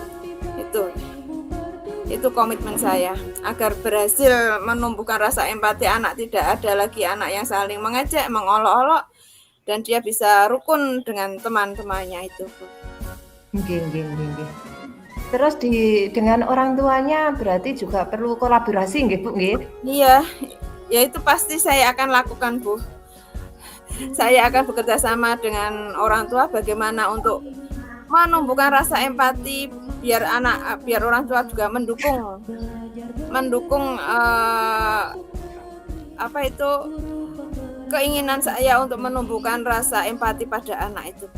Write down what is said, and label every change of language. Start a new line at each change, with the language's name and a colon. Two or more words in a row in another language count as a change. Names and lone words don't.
Indonesian: Itu komitmen saya agar berhasil menumbuhkan rasa empati anak, tidak ada lagi anak yang saling mengejek, mengolok-olok, dan dia bisa rukun dengan teman-temannya itu, Bu. Nggih. Terus dengan orang tuanya berarti juga perlu kolaborasi nggih, Bu, nggih? Iya, ya itu pasti saya akan lakukan, Bu. Saya akan bekerja sama dengan orang tua bagaimana untuk menumbuhkan rasa empati biar orang tua juga mendukung keinginan saya untuk menumbuhkan rasa empati pada anak itu.